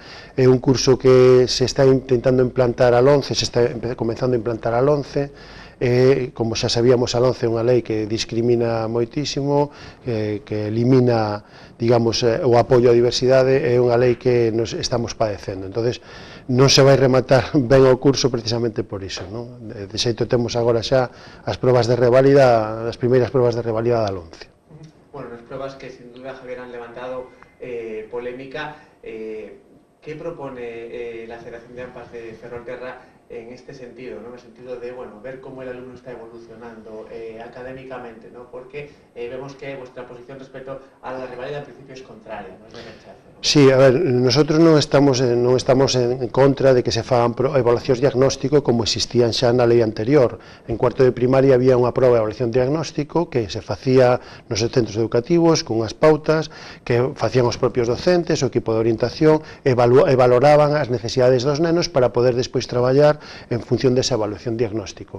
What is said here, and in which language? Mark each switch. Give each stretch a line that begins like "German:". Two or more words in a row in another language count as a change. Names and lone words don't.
Galician: É un curso que se está intentando implantar al 11,
Spanish: se está comenzando a implantar al
Galician: 11, como xa sabíamos, a 11 é unha lei que discrimina moitísimo, que elimina, digamos, o apoio á diversidade, é unha lei que nos estamos padecendo. Entonces, non se vai rematar ben o curso precisamente por iso, non? De xeito temos agora xa as probas de revalida, as primeiras probas de revalida da 11.
Spanish: Bueno, unas pruebas que sin duda, Javier, han levantado polémica. ¿Qué propone la Federación de AMPAs de Ferrolterra en este sentido, ¿no? En el sentido de, bueno, ver cómo el alumno está evolucionando académicamente, ¿no? Porque vemos que vuestra posición respecto a la revalida en principio es contraria, ¿no? Es de rechazo, ¿no?
Galician: Sí, a ver, nosotros non estamos en contra de que se fagan evaluacións diagnóstico como existían xa na lei anterior. En cuarto de primaria había unha proba de evaluación diagnóstico que se facía nos centros educativos con unhas pautas que facían os propios docentes, o equipo de orientación, e valoraban as necesidades dos nenos para poder despois traballar en función desa evaluación diagnóstico.